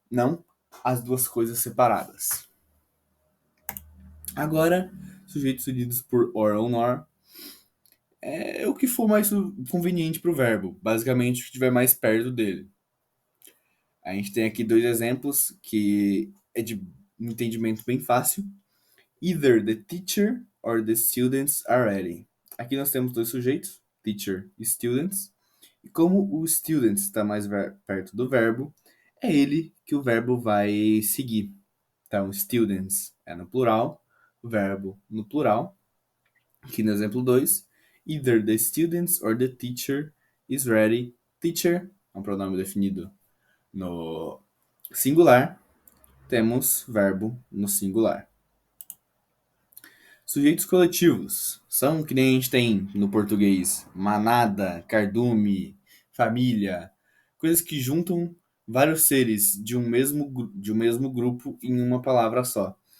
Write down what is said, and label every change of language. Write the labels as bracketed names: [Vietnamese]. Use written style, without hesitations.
[Portuguese] Não as duas coisas separadas. Agora, sujeitos unidos por or ou nor é o que for mais conveniente para o verbo. Basicamente, o que estiver mais perto dele. A gente tem aqui dois exemplos que é de um entendimento bem fácil. [English] Either the teacher or the students are ready. [Portuguese] Aqui nós temos dois sujeitos, teacher e students. E como o students está mais perto do verbo, é ele que o verbo vai seguir. Então, students é no plural, verbo no plural. Aqui no exemplo 2, [English] either the students or the teacher is ready. [Portuguese] Teacher é um pronome definido no singular. Temos verbo no singular. Sujeitos coletivos são que nem a gente tem no português: manada, cardume, família, coisas que juntam vários seres de um mesmo grupo em uma palavra só.